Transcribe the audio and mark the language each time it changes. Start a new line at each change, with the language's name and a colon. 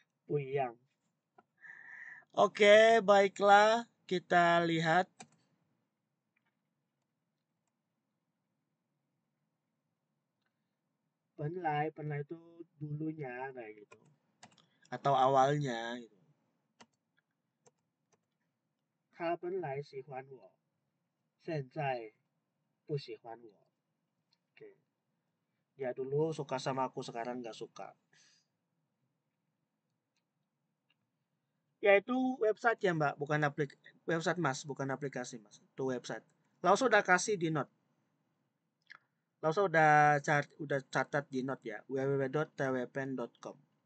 Indonesian: Puyang. Oke, baiklah. Kita lihat. Penlai itu dulunya kayak gitu. Atau awalnya gitu.
Chinese: 他本来喜欢我，现在不喜欢我。
Indonesian: Oke. Dia dulu suka sama aku, sekarang nggak suka. Ya itu website ya mbak, bukan website mas, bukan aplikasi mas. Itu website. Lauso udah kasih di note. Lauso udah catat di note ya, www.twpen.com.